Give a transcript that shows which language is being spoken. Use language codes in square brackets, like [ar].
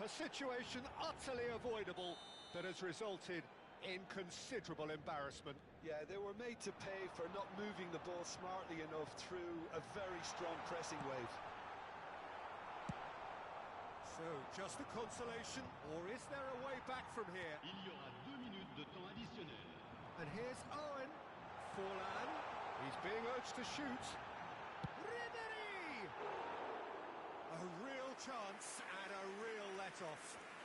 [en] A situation utterly avoidable that has resulted in considerable embarrassment. Yeah, they were made to pay for not moving the ball smartly enough through a very strong pressing wave. So, just a consolation, or is there a way back from here? [fr] Il y aura 2 minutes de temps additionnel. [en] And here's Owen. Forlan. He's being urged to shoot. Ribéry! A real chance and a real let-off.